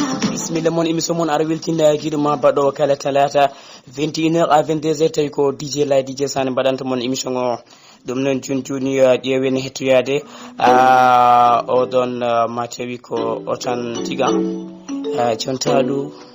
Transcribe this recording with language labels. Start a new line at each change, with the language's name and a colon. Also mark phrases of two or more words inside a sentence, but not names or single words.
Fula: Bisimilla mon, émission mon ara weltina giɗo ma baɗo kala talata
French: vingt et une heures à vingt-deux heures,
Fula: tawi ko D J Laye, D J Sane mbaɗanta mon émission o. Ɗum noon joni joni, uh, ƴeewen hettoyade, uh, oɗon, uh, ma tawi ko o tan tiga, uh, jontaɗo.